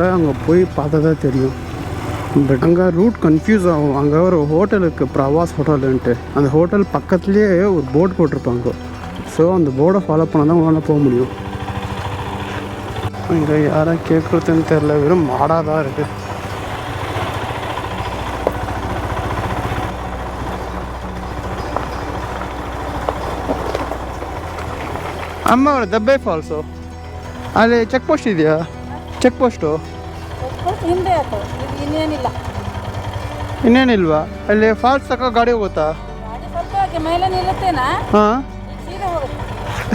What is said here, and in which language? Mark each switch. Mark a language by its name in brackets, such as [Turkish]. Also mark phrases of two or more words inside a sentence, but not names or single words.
[Tamil] அங்கே போய் பார்த்தா தான் தெரியும். பட் அங்கே [English] route confuse [Tamil] ஆகும். அங்கே ஒரு ஹோட்டல் இருக்குது, பிரவாஸ் ஹோட்டலுன்ட்டு. அந்த ஹோட்டல் பக்கத்துலேயே ஒரு போர்டு போட்டிருப்பாங்க. ஸோ அந்த போர்டை ஃபாலோ பண்ணால் தான் உங்களால் போக முடியும். இங்கே யாரும் கேட்குறதுன்னு தெரில, வெறும் மாடாக தான் இருக்குது. [Kannada] ಅಮ್ಮ ಅವರ ದಬ್ಬೆ ಫಾಲ್ಸು ಅಲ್ಲಿ [English] check post [Kannada] ಇದೆಯಾ? [English] check post [Kannada] ಹಿಂದೆ ಇನ್ನೇನಿಲ್ಲ. ಇನ್ನೇನಿಲ್ವಾ? ಅಲ್ಲಿ ಫಾಲ್ಸ್ ತಕ್ಕ ಗಾಡಿ ಹೋಗುತ್ತಾ? ಗಾಡಿ ಸ್ವಲ್ಪ ಮೇಲೆ ನಿಲ್ಲುತ್ತೇನಾ? ಹಾಂ ಸೀದಾ ಹೋಗುತ್ತೆ.